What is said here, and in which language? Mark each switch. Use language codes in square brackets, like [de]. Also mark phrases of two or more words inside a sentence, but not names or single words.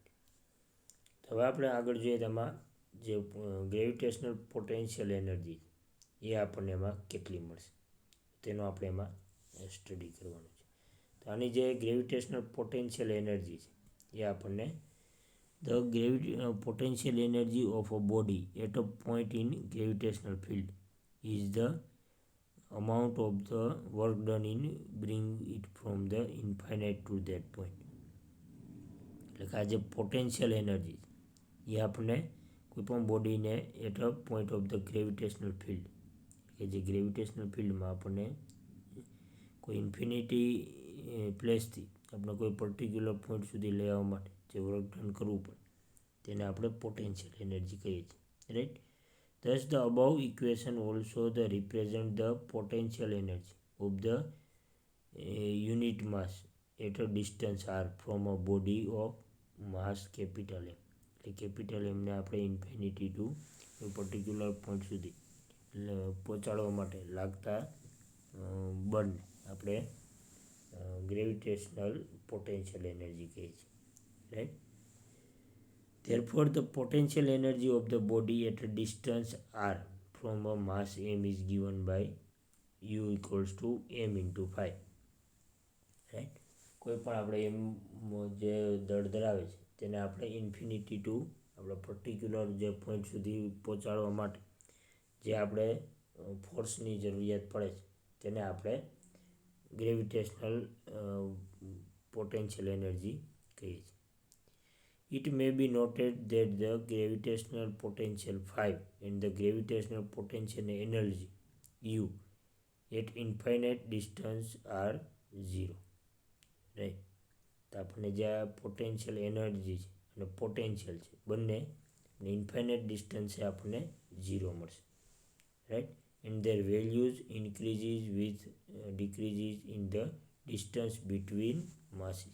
[gu] હવે આપણે આગળ જોઈએ તેમાં જે [en] gravitational potential energy [gu] એ આપણને એમાં કેટલી મળશે તેનો આપણે એમાં સ્ટડી કરવાનું છે. તો આની જે [en] gravitational potential energy [gu] છે એ આપણને [en] the potential energy of a body at a point in gravitational field is the amount of the work done in bring it from the infinite to that point. [gu] એટલે કે આ જે [en] potential energy [gu] એ આપણને કોઈપણ બોડીને [en] at a point of the gravitational field, [gu] કે જે [en] gravitational fieldમાં [gu] આપણને કોઈ [en] infinity placeથી [gu] આપણે કોઈ [en] particular point [gu] સુધી લઈ આવવા માટે જે [en] work done [gu] કરવું પડે તેને આપણે [en] potential energy [gu] કહીએ છીએ, રાઈટ. [en] Thus the above equation also the represent the potential energy of the unit mass at a distance r from a body of mass capital M. [gu] એટલે કેપિટલ એમને આપણે [en] infinity to [gu] કોઈ [en] particular point [gu] સુધી પહોંચાડવા માટે લાગતા બળને આપણે [en] gravitational potential energy [gu] કહીએ છીએ, રાઈટ. [en] Therefore, the potential energy of the body at a distance r from a mass m is given by u equals to m into 5, right. [gu] કોઈ પણ આપણે એમ જે દળ ધરાવે છે તેને આપણે [en] infinity to [gu] આપણે પર્ટિક્યુલર જે પોઈન્ટ સુધી પહોંચાડવા માટે જે આપણે ફોર્સની જરૂરિયાત પડે છે તેને આપણે [en] gravitational potential energy [gu] કહીએ છીએ. [en] It may be noted that the gravitational potential 5 and the gravitational potential energy U at infinite distance are 0, right. [gu] તો આપણને જે આ [en] potential energy [gu] છે અને પોટેન્શિયલ છે બંને [en] infinite distanceએ [gu] આપણને 0 મળશે, રાઈટ. [en] and their values increases with decreases in the distance between masses.